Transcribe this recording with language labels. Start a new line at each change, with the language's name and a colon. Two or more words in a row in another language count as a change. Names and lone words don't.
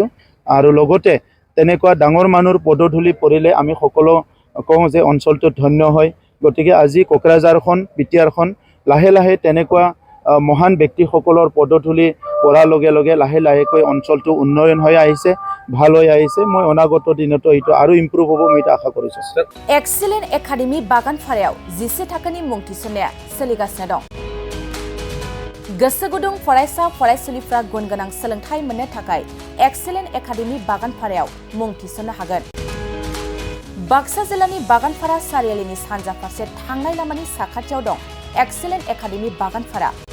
Assamese: আৰু লগতে তেনেকুৱা ডাঙৰ মানুহৰ পদধূলি পৰিলে আমি সকলো কওঁ যে অঞ্চলটো ধন্য হয়। গতিকে আজি কোকৰাঝাৰখন বিটিআৰখন লাহে লাহে তেনেকুৱা মহান ব্যক্তিসকলৰ পদধূলি পৰাৰ লগে লগে লাহে লাহেকৈ অঞ্চলটো উন্নয়ন হৈ আহিছে, ভাল হৈ আহিছে। মই অনাগত দিনতো এইটো আৰু ইম্প্ৰুভ হ'ব মই এটা আশা কৰিছোঁ।
Bodo: एक्सीलेन्ट एकाडेमी बागानफारायाव 10 थाखोनि मुं थिसननाया सोलिगासिनो दं। गोसो गुदुं फरायसा फरायसुलिफ्रा गुन गोनां सोलोंथाइ मोननो थाखाय एक्सीलेन्ट एकाडेमी बागानफारायाव मुं थिसननो हागोन। बाक्सा जिल्लानि बागानफारा सारियालिनि सानजा फारसे थांनाय लामानि साखाथियाव दं एक्सीलेन्ट एकाडेमी बागानफारा।